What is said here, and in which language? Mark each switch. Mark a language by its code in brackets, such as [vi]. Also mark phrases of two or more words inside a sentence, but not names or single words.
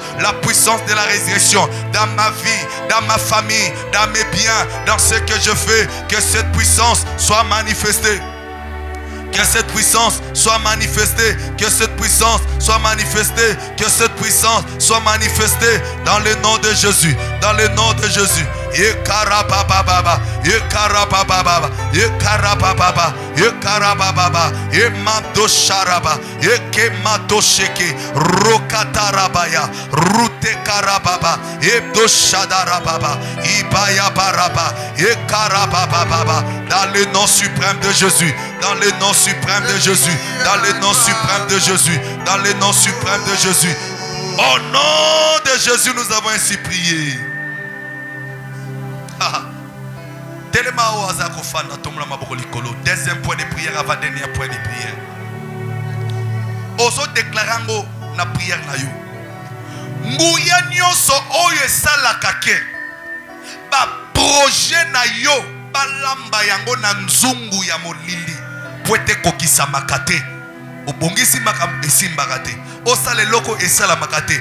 [fr] La puissance de la résurrection dans ma vie, dans ma famille, dans mes biens, dans ce que je fais. Que cette puissance soit manifestée. Que cette puissance soit manifestée. Que cette puissance soit manifestée. Que cette puissance soit manifestée dans le nom de Jésus. Dans le nom de Jésus. Yekarabababa, yekarabababa, yekarabababa, yekarabababa, yemadosharaba, yekematosheke, rokatarabaya, rutekarababa, yebdoshadarababa, ibayabaraba, yekarabababa. Dans le nom suprême de Jésus. Dans le nom suprême de Jésus. Dans le nom suprême de Jésus. Dans le nom suprême de Jésus. Au nom de Jésus, nous avons ainsi prié. Deuxième point de prière avant dernier point de prière. [ln] Oso déclarango na prière na yo. Nguya nyonso oyo esalaka ke ba projet na yo balamba yango na nzungu ya molili po ete kokisamaka te. Obongisi makambo esimbaka te. Osala eloko esalamaka te.